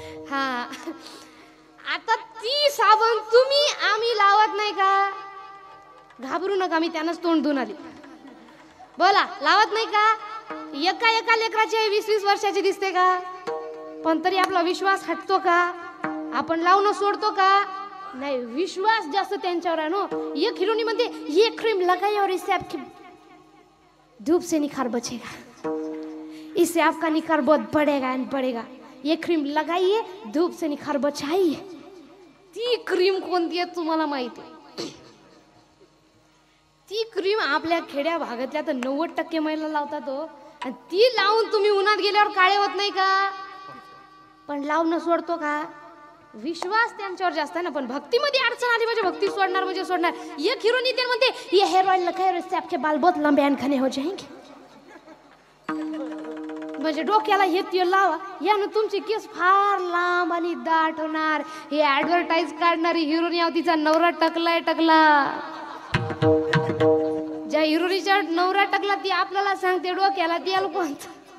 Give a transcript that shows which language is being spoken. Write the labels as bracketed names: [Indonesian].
[Marathi] हा आता ती साबण तुम्ही आम्ही लावत नाही का. घाबरू नका, मी त्यानंच तोंड धुवून आली. बोला, लावत नाही का. एका एका लेकराची 20-20 वर्षाची दिसते का. पण तरी आपला विश्वास हटतो का, आपण लावणं सोडतो का नाही. विश्वास जास्त त्यांच्यावर आहे नो. [Hindi] एक हिरोनी म्हणते ये क्रीम लगाई और इससे आपकी धूप से निखार बचेगा, इससे आपका निखार बहुत बढ़ेगा एंड बढ़ेगा. ये क्रीम लगाइए, धूप से निखार बचाइए. [Marathi] ती क्रीम कोणती आहे तुम्हाला माहिती आहे. ती क्रीम आपल्या खेड्या भागातल्या तर 90% महिला लावतात हो. आणि ती लावून तुम्ही उन्हात गेल्यावर काळे होत नाही का. पण लावणं सोडतो का. विश्वास त्यांच्यावर जास्त आहे ना. पण भक्तीमध्ये अडचण आली म्हणजे भक्ती सोडणार म्हणजे सोडणार. एक हिरोनी ते म्हणते [Hindi] ये हेयर ऑयल लगाए इससे आपके बाल बहुत लंबे एंड घने हो जाएंगे. [Marathi] म्हणजे डोक्याला हे तेल लावा, यानं तुमचे केस फार लांब आणि दाट होणार. हे ऍडव्हर्टाईज काढणारी हिरोनी तिचा नवरा टकलाय टकला. ज्या हिरोनीच्या नवरा टकला ती आपल्याला सांगते डोक्याला तेल कोणतं.